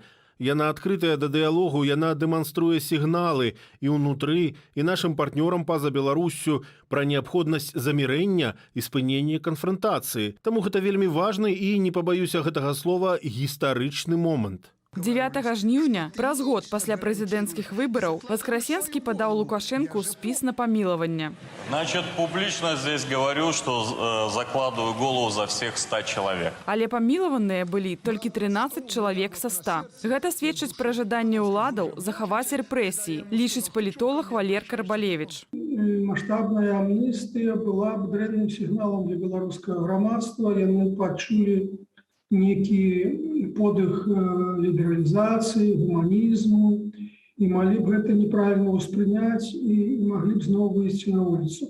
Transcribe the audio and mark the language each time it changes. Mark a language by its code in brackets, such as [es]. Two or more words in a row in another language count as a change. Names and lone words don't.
[be] Яна адкрытая да дыялогу, яна дэманструе сігналы і ўнутры, і нашым партнёрам па-за Беларуссю пра неабходнасць замірэння і спынення канфрантацыі. Таму гэта вельмі важны і, не пабаюся гэтага слова, гістарычны момант. 9 жніўня, праз год пасля прэзідэнцкіх выбараў, Воскресенскі падаў Лукашенку спіс на памілаванне. [ru] Значит, публично здесь говорю, что закладываю голову за всех 100 человек. [be] Але памілаваныя былі толькі 13 чалавек са 100. Гэта сведчыць пра жаданне ўладаў захаваць рэпрэсіі, лічыць палітолог Валер Карбалевіч. Масштабная амністыя была б дрэнным сігналам для беларускага грамадства. Яны пачулі некі подых лібералізацыі, гуманізму і малі б гэта неправільна ўспрыняць і маглі б зноў выйсці на вуліцу.